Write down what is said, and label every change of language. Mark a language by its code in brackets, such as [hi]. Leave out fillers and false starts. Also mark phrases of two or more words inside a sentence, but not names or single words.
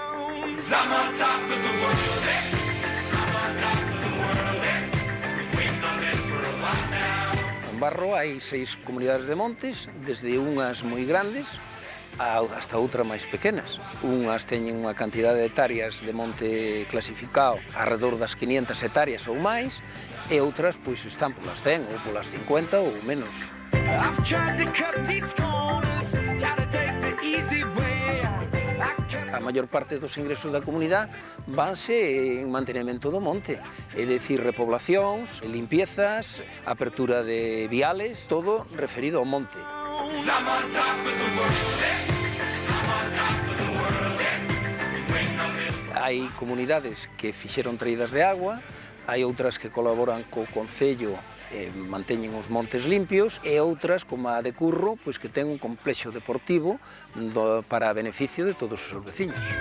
[gl] En Barro hai 6 comunidades de montes, desde unhas moi grandes hasta outras máis pequenas. Unhas teñen unha cantidade de hectáreas de monte clasificado alrededor das 500 hectáreas ou máis, e outras pois están polas 100 ou polas 50 ou menos. [en] I've tried to cut these corners, try to take the easy way out. I kept [gl] A maior parte dos ingresos da comunidade vanse en mantenimento do monte, é dicir, repoblacións, limpiezas, apertura de viales, todo referido ao monte. Hai comunidades que fixeron traídas de agua, hai outras que colaboran co Concello e manteñen os montes limpios, e outras, como a de Curro, pois que ten un complexo deportivo para beneficio de todos os seus veciños.